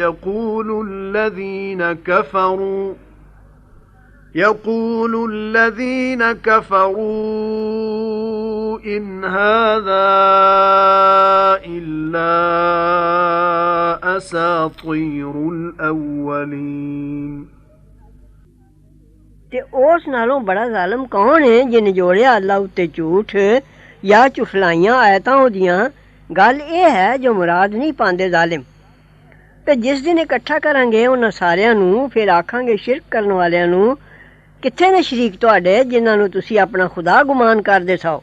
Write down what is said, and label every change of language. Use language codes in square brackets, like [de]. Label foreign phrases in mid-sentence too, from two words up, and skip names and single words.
[ar] يقول الذين كفروا إن هذا إلا أساطير الأولين [pa] ਤੇ ਉਸ ਨਾਲੋਂ ਬੜਾ ਜ਼ਾਲਮ ਕੌਣ ਹੈ ਜਿਨ ਜੋੜਿਆ ਅੱਲਾ ਉੱਤੇ ਝੂਠ ਜਾਂ ਝੁਠਲਾਈਆਂ ਆਇਤਾਂ ਉਹਦੀਆਂ। ਗੱਲ ਇਹ ਹੈ ਜੋ ਮੁਰਾਦ ਨਹੀਂ ਪਾਉਂਦੇ ਜ਼ਾਲਿਮ। ਤੇ ਜਿਸ ਦਿਨ ਇਕੱਠਾ ਕਰਾਂਗੇ ਉਹਨਾਂ ਸਾਰਿਆਂ ਨੂੰ, ਫਿਰ ਆਖਾਂਗੇ ਸ਼ਿਰਕ ਕਰਨ ਵਾਲਿਆਂ ਨੂੰ ਕਿੱਥੇ ਨੇ ਸ਼ਰੀਕ ਤੁਹਾਡੇ ਜਿਨ੍ਹਾਂ ਨੂੰ ਤੁਸੀਂ ਆਪਣਾ ਖੁਦਾ ਗੁਮਾਨ ਕਰਦੇ ਸੋ।